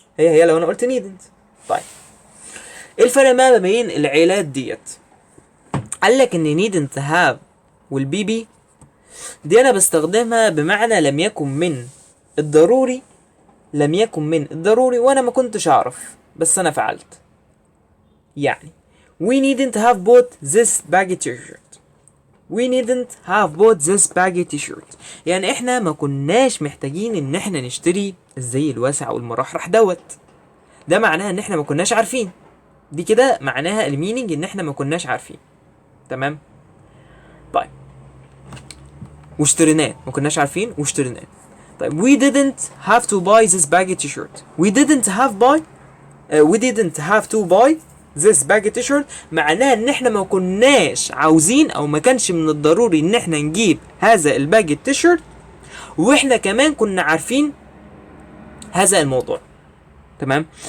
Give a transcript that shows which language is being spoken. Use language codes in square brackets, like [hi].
[ar] هي لو انا قلت needn't. طيب ايه الفرق ما بين العيلات ديت؟ قال لك ان needn't have والبي بي دي انا بستخدمها بمعنى لم يكن من الضروري، لم يكن من الضروري وانا ما كنتش اعرف بس انا فعلت. [en] يعني we needn't have bought this baggy t-shirt. we needn't have bought this baggy t-shirt. [ar] يعني احنا ما كناش محتاجين ان احنا نشتري الزي الواسع والمرحرح دوت. ده معناها ان احنا ما كناش عارفين. دي كده معناها المينينج ان احنا ما كناش عارفين. تمام. طيب واشتريناه، ما كناش عارفين واشتريناه. [en] طيب we didn't have to buy this baggy t-shirt. we didn't have to buy this baggy t-shirt [ar] معناها ان احنا ما كناش عاوزين او ما كانش من الضروري ان احنا نجيب هذا الباجي التيشيرت، واحنا كمان كنا عارفين هذا الموضوع. تمام.